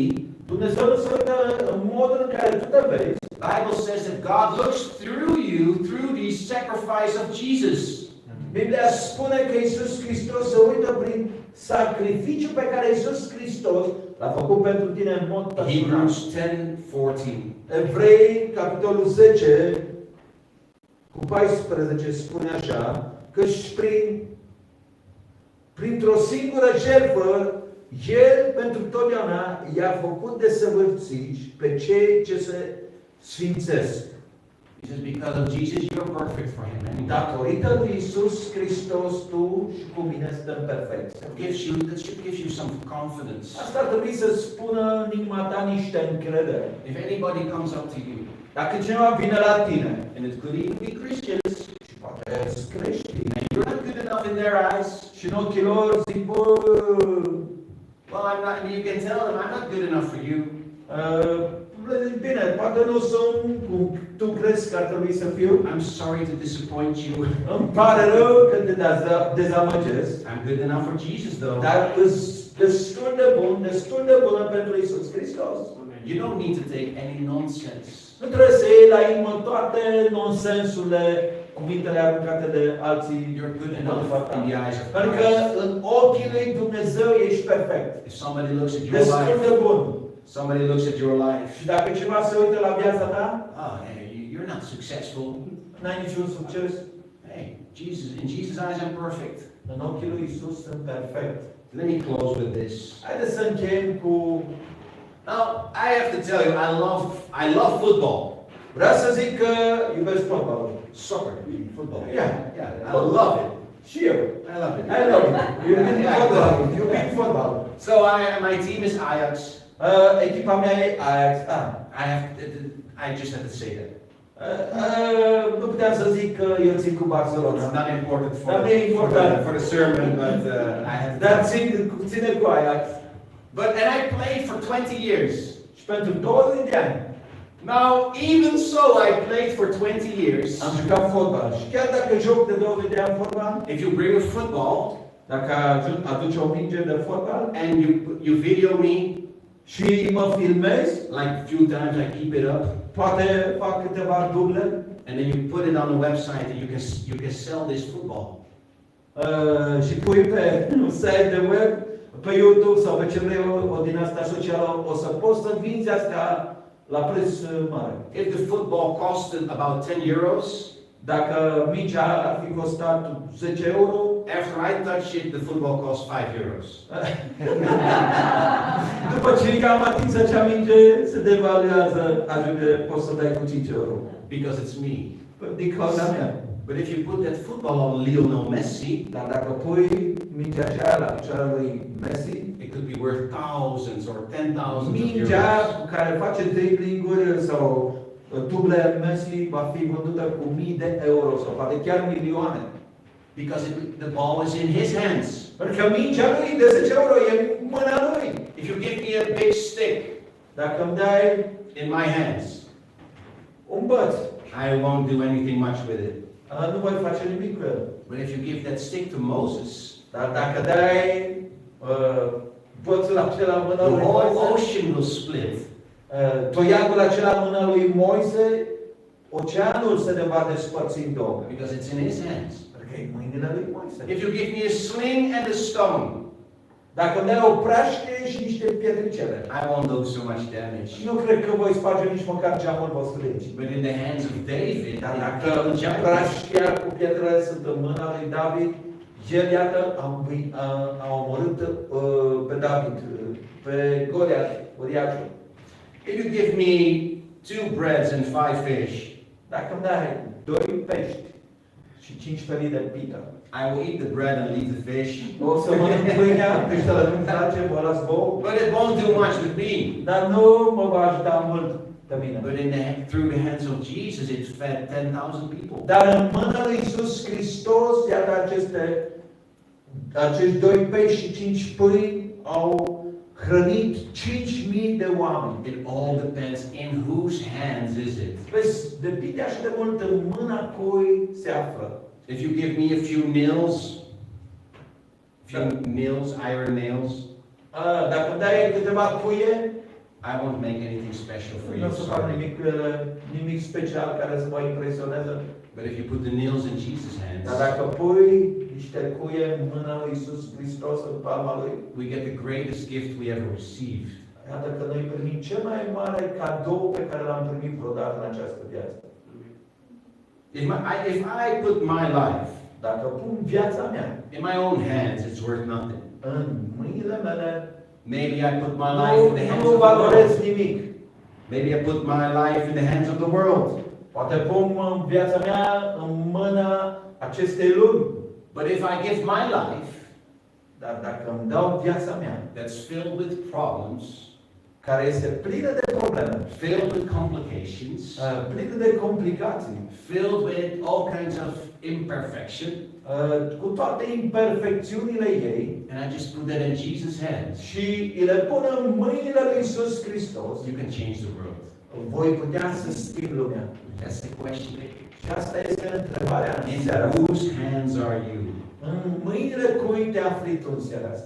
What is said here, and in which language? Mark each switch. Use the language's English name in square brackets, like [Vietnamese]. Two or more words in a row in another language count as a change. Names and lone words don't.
[Romanian] Dumnezeu nu se uită în modul în care tu te vezi. [English] The Bible says that God looks through you, through the sacrifice of Jesus. [Romanian] Biblia spune că Iisus Hristos se uită prin sacrificiul pe care Iisus Hristos l-a făcut pentru tine în mod personal. [English] Hebrews 10:14. [Romanian] Evrei, capitolul 10, cu 14, spune așa, că printr-o singură jertfă, El pentru totdeauna i-a făcut desăvârțiți pe cei ce se sfințesc. [English] He says, because of Jesus, you're perfect for Him. And [Romanian] Datorită lui Iisus Hristos, tu și cu mine suntem perfecți. [English] that should give you some confidence. [Romanian] Asta ar trebui să spună în inima ta niște încredere. [English] If anybody comes up to you, [Romanian] Dacă cineva vine la tine, [English] and it could even be Christians, [Romanian] și poate sunt creștini, [English] and you're not good enough in their eyes, [Romanian] și în ochii lor zic, bă, [English] well, I'm not, and you can tell them, I'm not good enough for you. [Romanian] bine, poate nu sunt cum tu crezi că ar trebui să fiu. [English] I'm sorry to disappoint you. [Romanian] Îmi pare rău că te dezamăgesc, [English] I'm good enough for Jesus, though. [Romanian] dar îți destul de bună pentru Iisus Hristos. [English] You don't need to take any nonsense. [Romanian] Nu trebuie să iei la inimă toate nonsensurile, cuvintele aruncate de alții. [English] You're good enough in the eyes of [Romanian] Pentru că [English] Christ. [Romanian] în ochii lui Dumnezeu ești perfect. [English] If somebody looks at your [Romanian] Destul [English] life, [Romanian] de bun. [English] somebody looks at your life, [Romanian] Și dacă cineva se uită la viața ta, [English] oh, hey, you're not successful. [Romanian] n-ai niciun succes. [English] Hey, in Jesus' eyes, I'm perfect. [Romanian] În ochii lui Isus sunt perfect. [English] Let me close with this. [Romanian] Haideți să încheiem cu... [English] Now, I have to tell you, I love football. [Romanian] Vreau să zic că iubesc fotbalul. [English] Soccer, football. Yeah. Yeah, I love it. [Romanian] Și eu. [English] I love it. I love it. [Romanian] Iubim fotbalul. Iubim fotbalul. [English] So my team is Ajax. [Romanian] Echipa mea e Ajax. [English] I just have to say that. [Romanian] Nu puteam să zic că eu țin cu Barcelona. [English] It's not important [Romanian] Dar nu e important. [English] for the sermon, but I have [Romanian] Dar ține cu Ajax. [English] and I played for 20 years. [Romanian] Și pentru 20 de ani [English] Now, even so, I played for 20 years. [Romanian] am jucat fotbal. Și chiar dacă joc de 20 de ani fotbal, [English] If you bring a football [Romanian] dacă aduci o minge de fotbal [English] and you video me, [Romanian] și mă filmezi, [English] like a few times I keep it up, [Romanian] poate fac câteva duble, [English] and then you put it on the website and you can sell this football. [Romanian] și pui pe un site de web, pe YouTube sau pe ce vrei o din asta socială, o să poți să vinzi asta la preț mare. [English] If the football costed about 10 euros, [Romanian] Dacă mingea ar fi costat 10 euro, [English] after I touch it, the football costs 5 euros. [Romanian] după ce am atins acea minge, se devaluează, ajunge, poți să dai cu 5 euro. [English] Because it's me. [Romanian] Din cauza mea. [English] But if you put that football on Lionel Messi, [Romanian] Dar dacă pui mingea aceea la picioarele lui Messi, [English] it could be worth thousands or 10,000 of [Romanian] mingea [English] euros. [Romanian] cu care face dribbling-uri sau duble Messi va fi vândută cu mii de euro sau poate chiar milioane. [English] Because the ball is in his hands. [Romanian] Pentru că mingea lui de 10 euro e în mâna lui. [English] If you give me a big stick [Romanian] Dacă îmi dai [English] in my hands, [Romanian] un băț, [English] I won't do anything much with it. [Romanian] nu voi face nimic cu el. [English] But if you give that stick to Moses, [Romanian] Dar dacă dai bățul acela în mâna [English] the [Romanian] lui [English] whole [Romanian] Moise, [English] ocean will split. [Romanian] toiagul acela în mâna lui Moise, oceanul se ne va despărți în două. [English] Because it's in his hands. [Romanian] Pentru că e în mâinile lui Moise. [English] If you give me a sling and a stone, [Romanian] Dacă îmi dai o praștie și niște pietricele, [English] I won't do so much damage. [Romanian] nu cred că voi sparge nici măcar geamul vostru de aici. [English] But in the hands of David, [Romanian] Dar [English] it [Romanian] dacă [English] killed the giant. [Romanian] praștia cu pietrele sunt în mâna lui David, El, iată, a omorât pe David, pe Goliat, uriașul. [English] If you give me 2 breads and 5 fish, [Romanian] Dacă îmi dai 2 pești și 5 felii de pită, [English] I will eat the bread and leave the fish. [Romanian] o să mănânc pâinea, peștele nu-mi place, vă las vouă, [English] But it won't do much with me. [Romanian] dar nu mă va ajuta mult pe mine. [English] But through the hands of Jesus, it fed 10,000 people. [Romanian] Dar în mâna lui Iisus Hristos, iată acești 2 pești și 5 pâini au hrănit 5.000 de oameni. [English] It all depends in whose hands is it. [Romanian] Vezi, depinde așa de mult în mâna cui se află. [English] If you give me a few nails, iron nails, [Romanian] Dacă îmi dai câteva cuie, [English] I won't make anything special for [Romanian] nu [English] you. [Romanian] o să fac [English] Sorry. [Romanian] nimic special care să mă impresioneze. [English] But if you put the nails in Jesus' [Romanian] Dar [English] hands, [Romanian] dacă pui niște cuie în mâna lui Iisus Hristos, în palma lui, [English] we get the greatest gift we ever received. [Romanian] iată că noi primim cel mai mare cadou pe care l-am primit vreodată în această viață. [English] If I put my life [Romanian] Dacă pun viața mea [English] in my own hands, it's worth nothing. [Romanian] în mâinile mele, [English] Maybe I put my life in the hands [Romanian] nu [English] of the [Romanian] valorez [English] world. [Romanian] nimic. [English] Maybe I put my life in the hands of the world. [Romanian] Poate pun viața mea în mâna acestei lumi. [English] But if I give my life, [Romanian] Dar dacă îmi dau viața mea, [English] that's filled with problems, [Romanian] care este plină de probleme, [English] filled with complications, [Romanian] plină de complicații, [English] filled with all kinds of imperfection, [Romanian] cu toate imperfecțiunile ei, [English] and I just put that in Jesus' hands, [Romanian] și le pun în mâinile lui Iisus Hristos, [English] you can change the world. [Romanian] voi putea să schimb lumea. [English] That's the question. [Romanian] Și asta este întrebarea în [English] In [Romanian] seara asta. [English] whose hands are you? [Romanian] În mâinile cui te afli tu în seara asta?